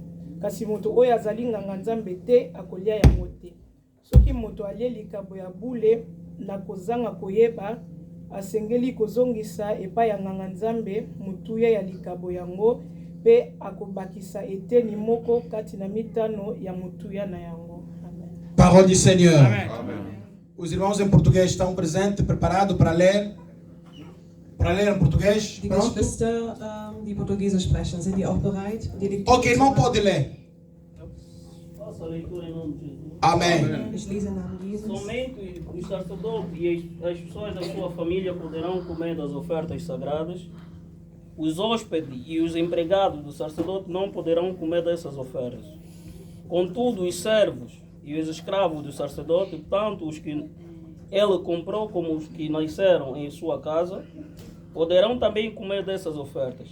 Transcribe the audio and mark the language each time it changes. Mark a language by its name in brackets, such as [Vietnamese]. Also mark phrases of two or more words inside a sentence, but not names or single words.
[Lingala] Kasi moto oyo azali nganga nzambe te, akolia yango te. Soki moto alie likabo ya bule na kozanga koyeba, asengeli kozongisa epai ya nganga nzambe mutuya ya likabo yango, pe akobakisa eteni moko kati na mitano ya mutuya na yango. Amen. [French] Parole du Seigneur. Amen. Amen. [Portuguese] Os irmãos em português estão presentes, preparados para ler? Para ler em português? [German] Die [Portuguese] Pronto? [German] Geschwister, die Portugiesisch sprechen, sind die auch bereit? Die Lektüre [Portuguese] Ok, irmão pode ler. Faça a leitura em nome de Jesus. Amém. [German] Ich lese im Namen Jesus. [Portuguese] Somente os sacerdotes e as pessoas da sua família poderão comer das ofertas sagradas. Os hóspedes e os empregados do sacerdote não poderão comer dessas ofertas. Contudo, os servos e os escravos do sacerdote, tanto os que ele comprou como os que nasceram em sua casa, poderão também comer dessas ofertas.